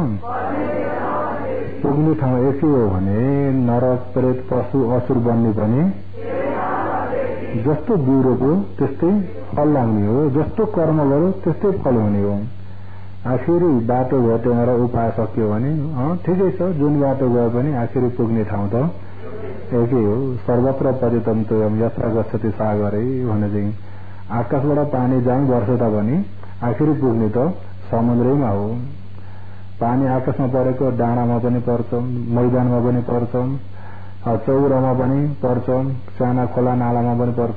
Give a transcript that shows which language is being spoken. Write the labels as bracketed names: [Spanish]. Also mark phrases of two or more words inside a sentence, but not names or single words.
[Nepali] पुग्ने ठाउँ एकै हो भने नरक, प्रेत, पशु, असुर बन्ने पनि जस्तो बिउ रोप्यो त्यस्तै फल लाग्ने हो, जस्तो कर्म गर्यो त्यस्तै फल हुने हो। आखिरी बाटो भेटेन र उपाय सक्यो भने ठिकै छ, जुन बाटो गए पनि आखिरी पुग्ने ठाउँ त एकै हो। [Sanskrit] सर्वत्र परितन्तोयम यत्र गच्छति सागरै [Nepali] भने चाहिँ आकाशबाट पानी जाङ वर्ष तापनि आखिरी पुग्ने त समुद्रैमा हो। पानी आकाशमा परेको डाँडामा पनि पर्छ, मैदानमा पनि पर्छ, चौरामा पनि पर्छ, साना खोला नालामा पनि पर्छ।